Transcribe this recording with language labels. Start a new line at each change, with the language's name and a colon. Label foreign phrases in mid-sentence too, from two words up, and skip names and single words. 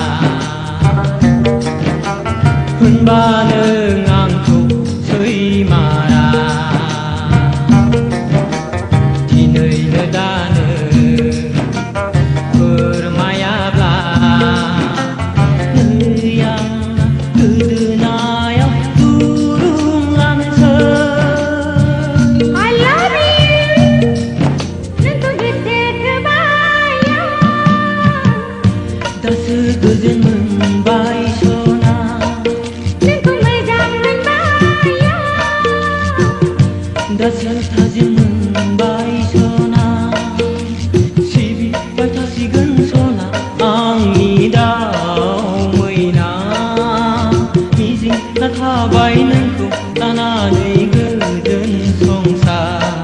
Bodo: होनबा नों आंखौ सैमारा दिनैनो दानो फोरमायाब्ला नै आं गोदोनायाव दुरुं लानोसै
English: I love you
Bodo: नोंखौ गोसो दासो गोजोन मोनबाय सना नोंखौ मोजां मोनबाय दासो थाजिम मोनबाय सना सिबिबाय थासिगोन सना आंनि दाउ मैना मिजिंना थाबाय नोंखौ लानानै गोजोन संसार